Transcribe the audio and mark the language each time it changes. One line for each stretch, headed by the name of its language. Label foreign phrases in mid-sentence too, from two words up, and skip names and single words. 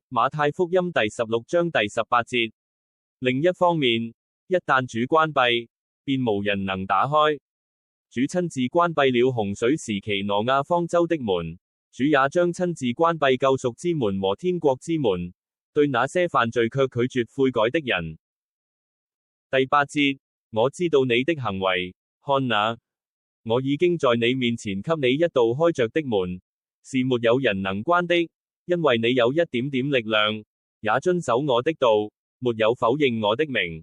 Chinese: 馬太福音第16章第18節。另一方面，一旦主關閉，便無人能打開。主親自關閉了洪水時期挪亞方舟的門，主也將親自關閉救贖之門和天國之門，對那些犯罪卻拒絕悔改的人。第8節，我知道你的行為，看哪，我已經在你面前給你一道開着的門，是沒有人能關的，因為你有一點點力量，也遵守我的道，沒有否認我的名。